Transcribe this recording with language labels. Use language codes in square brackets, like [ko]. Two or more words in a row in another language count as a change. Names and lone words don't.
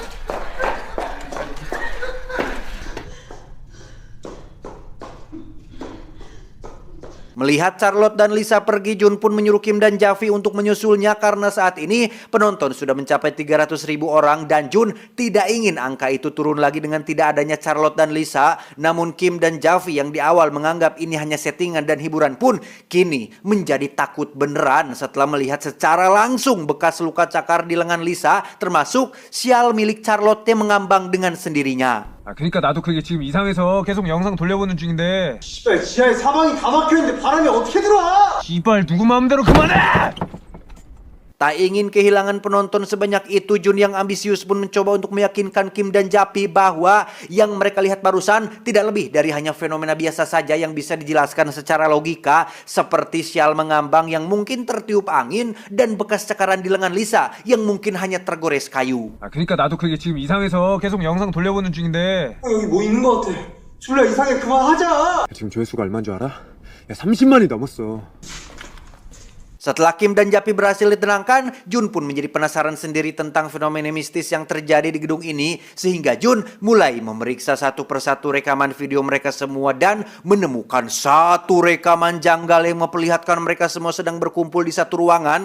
[id] Melihat Charlotte dan Lisa pergi, Jun pun menyuruh Kim dan Javi untuk menyusulnya karena saat ini penonton sudah mencapai 300.000 orang dan Jun tidak ingin angka itu turun lagi dengan tidak adanya Charlotte dan Lisa. Namun Kim dan Javi yang di awal menganggap ini hanya settingan dan hiburan pun kini menjadi takut beneran setelah melihat secara langsung bekas luka cakar di lengan Lisa, termasuk sial milik Charlotte yang mengambang dengan sendirinya. [ko] 그러니까 나도 그게 지금 이상해서 계속 영상 돌려보는 중인데. 씨발 지하에 사방이 다 막혀있는데 바람이 어떻게 들어와? 씨발 누구 마음대로 그만해! [id] Tak ingin kehilangan penonton sebanyak itu, Jun yang ambisius pun mencoba untuk meyakinkan Kim dan Japi bahwa yang mereka lihat barusan tidak lebih dari hanya fenomena biasa saja yang bisa dijelaskan secara logika, seperti sial mengambang yang mungkin tertiup angin dan bekas cakaran di lengan Lisa yang mungkin hanya tergores kayu. [ko] 그러니까 나도 그게 지금 이상해서 계속 영상 돌려보는 중인데. 여기 뭐 있는 거 같아. 줄라 이상해 그만하자. 지금 조회수가 얼마인 줄 알아? 야 30만이 넘었어. [id] Setelah Kim dan Japi berhasil ditenangkan, Jun pun menjadi penasaran sendiri tentang fenomena mistis yang terjadi di gedung ini, sehingga Jun mulai memeriksa satu persatu rekaman video mereka semua dan menemukan satu rekaman janggal yang memperlihatkan mereka semua sedang berkumpul di satu ruangan.